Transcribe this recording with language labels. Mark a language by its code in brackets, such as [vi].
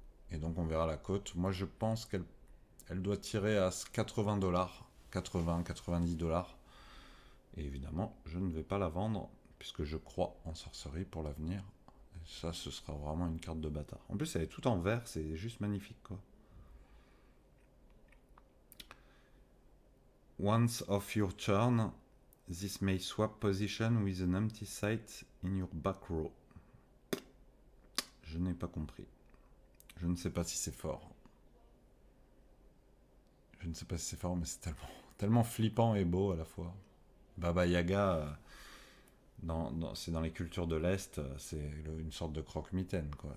[fr] Et donc on verra la cote. Moi je pense qu'elle doit tirer à 80 $, 80, 90 $. Et évidemment, je ne vais pas la vendre puisque je crois en sorcerie pour l'avenir. Et ça, ce sera vraiment une carte de bâtard. En plus, elle est tout en vert, c'est juste magnifique quoi. [en] Once of your turn, this may swap position with an empty site in your back row. [fr] Je n'ai pas compris. Je ne sais pas si c'est fort. Je ne sais pas si c'est fort, mais c'est tellement flippant et beau à la fois. Baba Yaga, C'est dans les cultures de l'Est, c'est une sorte de croque-mitaine, quoi.